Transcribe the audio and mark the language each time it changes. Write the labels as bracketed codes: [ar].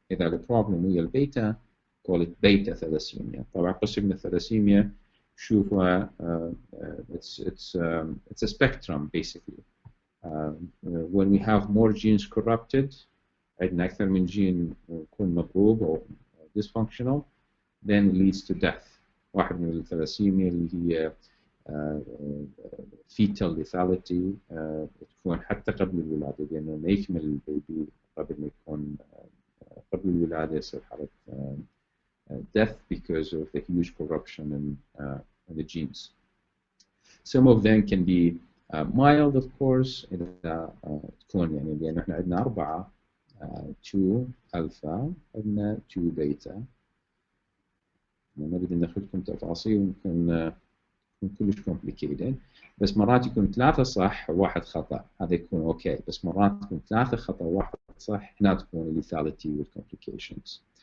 [ar] إذا البروبلم ويا البيتا [en] call it beta thalassemia. [ar] طبعا قسم من الثلاسيميا شوفها [en] it's a spectrum basically. When we have more genes corrupted [ar] عندنا أكثر من جين يكون مضروب أو [en] dysfunctional then leads to death. [ar] واحد من الثلاسيميا اللي هي [en] fetal lethality [ar] تكون حتى قبل الولادة لأنه ما يكمل البيبي قبل ما يكون قبل الولادة يصير حالة [en] death because of the huge corruption in the genes. Some of them can be mild of course [ar] إذا تكون يعني لأن احنا عندنا 4 2 alpha عندنا 2 beta. ما بدي ندخلكم تفاصيل ممكن يكون كلش complicated بس مرات يكون 3 صح و1 خطأ هذا يكون اوكي بس مرات يكون 3 خطأ و1 صح هنا تكون lethality والcomplications.